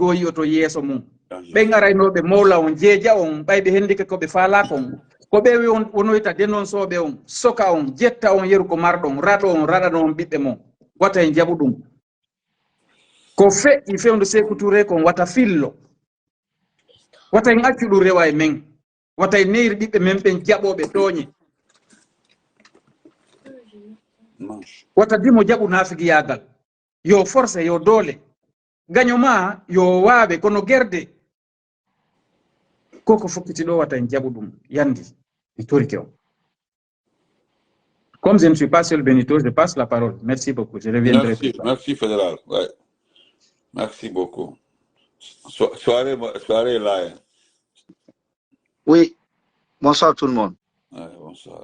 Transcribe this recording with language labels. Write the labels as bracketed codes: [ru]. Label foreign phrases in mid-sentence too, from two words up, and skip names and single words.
[ff] o to yeeso mum ɓe garaynoɓe mawla on jeeja on ɓayɓe hendike koɓe faalaka on ko ɓe wonoyta dénonçoɓe on soka on jetta on yeru ko marɗon raɗo on raɗano on ɓiɓɓe mon wata en jaɓu ɗum ko feƴƴi fewndo Sékou Touré kon wata fillo wata en accu ɗum rewa e men wata en neyri ɓiɓɓe men ɓen jaɓoɓe tooñe wata dimo jaɓu naafigiyagal yo force yo doole gaño ma yo waaɓe kono guerde koko fokkiti ɗo wata en jaɓu ɗum yandi mi torike on. [fr] Comme je ne suis pas seul, Benito, je passe la parole. Merci beaucoup. Je reviendrai plus tard. Merci, Fédéral. Ouais. Merci beaucoup. Soirée là. Oui. Bonsoir tout le monde. Ouais, bonsoir.